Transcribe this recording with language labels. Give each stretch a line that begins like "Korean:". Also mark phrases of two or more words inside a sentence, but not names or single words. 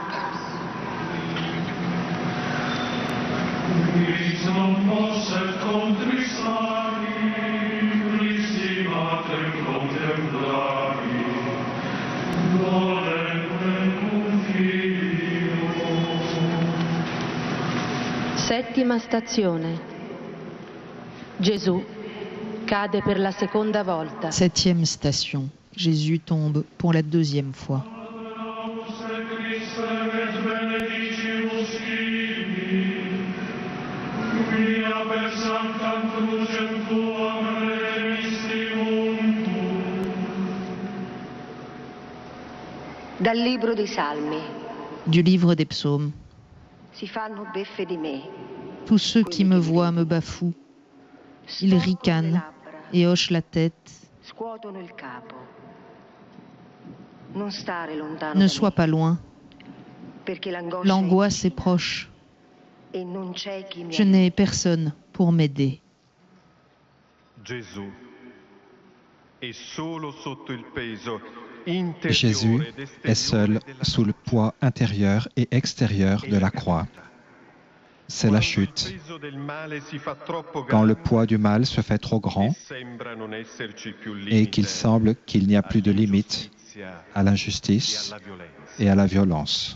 Latin: Quis non posset contristari, Christi Mater contemplari, dolente cum Filio.
Italian: Settima stazione. Gesù cade per la seconda volta.
French: Septième station. Jésus tombe pour la deuxième fois.
Italian: Dal libro dei Salmi.
French: Du livre des psaumes.
Italian: Si fanno beffe di me.
French: Tous ceux qui me voient me bafouent. Ils ricanent et hochent la tête.
Italian: Scuotono il capo. Non stare lontano.
French: Ne sois pas loin.
Italian: Perché
French: l'angoisse est proche.
Italian: E non c'è chi mi
French: Je n'ai personne pour m'aider.
Italian: Gesù è solo sotto il peso
French: Jésus est seul sous le poids intérieur et extérieur de la croix. C'est la chute. Quand le poids du mal se fait trop grand et qu'il semble qu'il n'y a plus de limite à l'injustice et à la violence.